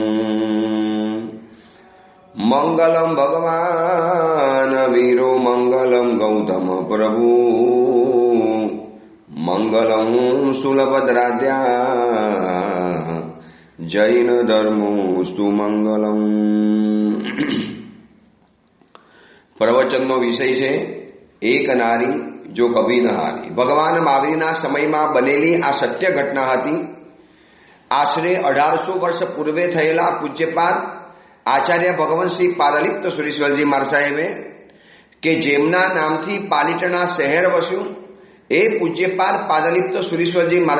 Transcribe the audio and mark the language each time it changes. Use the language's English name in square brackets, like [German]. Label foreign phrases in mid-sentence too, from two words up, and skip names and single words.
[Sanskrit] मंगलम भगवान वीरो मंगलम गौतम प्रभु मंगलम स्थूलभद्राद्या जैन धर्मोस्तु मंगलम। [Gujarati] प्रवचनનો વિષય છે એક નારી જો કભી ન હારી। ભગવાન મહાવીરના સમયમાં બનેલી આ સત્ય ઘટના હતી। આશરે 1800 વર્ષ પૂર્વે થયેલા પૂજ્યપાદ આચાર્ય ભગવાન શ્રી પાદલિપ્ત સુરેશ્વરજી મહારાજ સાહેબે કે જેમના નામથી પાલિતાણા શહેર વસ્યું એ પૂજ્યપાદ પાદલિપ્ત સુરેશ્વરજી મહારાજ